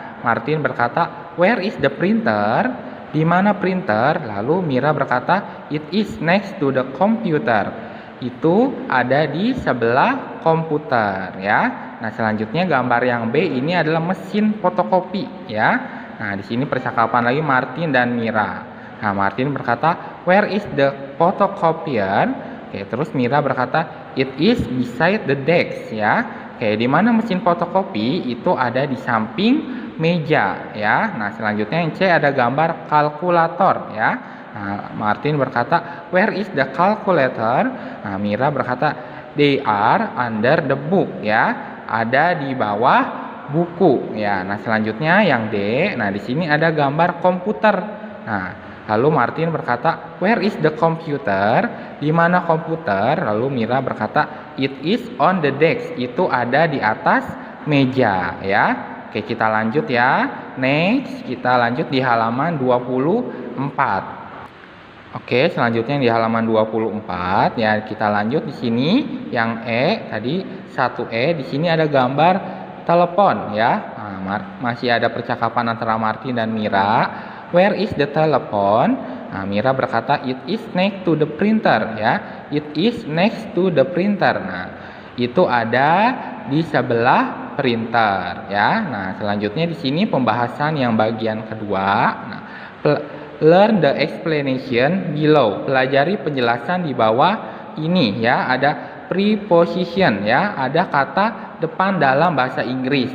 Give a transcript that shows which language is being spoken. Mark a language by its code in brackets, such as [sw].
[id] Martin berkata, [en] "Where is the printer?" [id] Di mana printer? Lalu Mira berkata, [en] "It is next to the computer." [id] Itu ada di sebelah komputer ya. Nah, selanjutnya gambar yang B ini adalah mesin fotokopi ya. Nah, di sini percakapan lagi Martin dan Mira. Nah, Martin berkata, [en] "Where is the photocopier?" [id] Oke, terus Mira berkata, [en] "It is beside the desk." [id] Ya. Oke, di mana mesin fotokopi? Itu ada di samping meja ya. Nah, selanjutnya yang C ada gambar kalkulator ya. Nah, Martin berkata, [en] "Where is the calculator?" [id] Nah, Mira berkata, [en] "They are under the book." [id] Ya. Ada di bawah buku ya. Nah, selanjutnya yang D. Nah, di sini ada gambar komputer. Nah, lalu Martin berkata, [en] "Where is the computer?" [id] Di mana komputer? Lalu Mira berkata, [en] "It is on the desk." [id] Itu ada di atas meja ya. Oke, kita lanjut ya. Next, kita lanjut di halaman 24. Oke, selanjutnya di halaman 24 ya, kita lanjut di sini yang E tadi 1E, di sini ada gambar telepon ya. Nah, masih ada percakapan antara Martin dan Mira. [en] "Where is the telephone?" [id] Nah, Mira berkata, [en] "It is next to the printer." Ya. It is next to the printer. [id] Nah, itu ada di sebelah printer ya. Nah, selanjutnya di sini pembahasan yang bagian kedua. [en] Nah, learn the explanation below. [id] Pelajari penjelasan di bawah ini ya. Ada preposition ya, ada kata depan dalam bahasa Inggris.